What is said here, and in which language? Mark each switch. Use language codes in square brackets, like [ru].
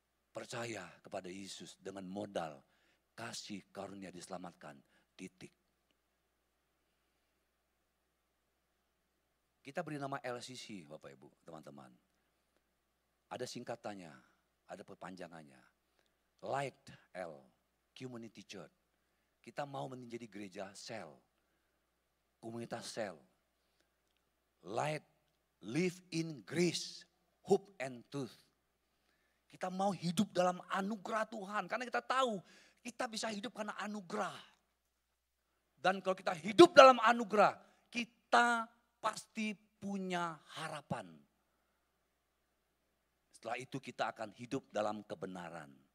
[id] Percaya kepada Yesus dengan modal kasih karunia diselamatkan, titik. Kita beri nama LCC Bapak Ibu, teman-teman. Ada singkatannya, ada perpanjangannya. Light L, Community Church. Kita mau menjadi gereja sel, komunitas sel. [en] Light, live in grace, hope and truth. [id] Kita mau hidup dalam anugerah Tuhan. Karena kita tahu kita bisa hidup karena anugerah. Dan kalau kita hidup dalam anugerah, kita pasti punya harapan. Setelah itu kita akan hidup dalam kebenaran.